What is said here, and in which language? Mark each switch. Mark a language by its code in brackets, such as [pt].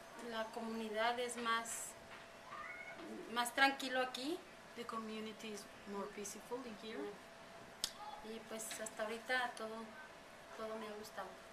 [es] La comunidad es más tranquilo aquí. [en] The community is more peaceful in here. [es] Y pues hasta ahorita todo me ha gustado.